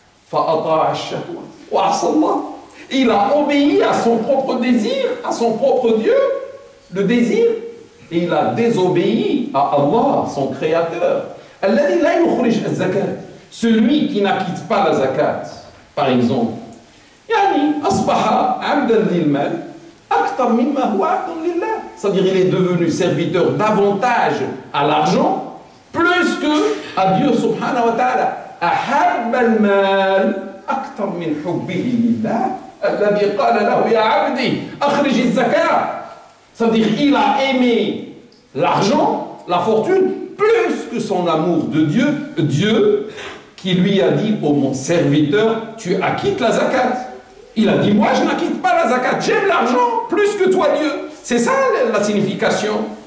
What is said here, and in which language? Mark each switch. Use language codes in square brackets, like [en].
[ar] فأطاع الشهوة وعصى الله. [fr] Il a obéi à son propre désir, à son propre Dieu, le désir, et il a désobéi à Allah, son Créateur. [ar] الذي لا يخرج الزكاة. [fr] Celui qui n'acquitte pas la zakat, par exemple. [ar] يعني أصبح عبدا للمال أكثر مما هو عبد لله. [fr] C'est-à-dire il est devenu serviteur davantage à l'argent plus que à Dieu subhanahu wa ta'ala. [ar] أحب المال أكثر من حبه لله الذي قال له يا عبدي أخرج الزكاة. [fr] C'est-à-dire il a aimé l'argent, la fortune, plus que son amour de Dieu. Dieu qui lui a dit, oh mon serviteur, tu acquittes la zakat. Il a dit, moi je n'acquitte pas la zakat, j'aime l'argent plus que toi Dieu. C'est ça la signification.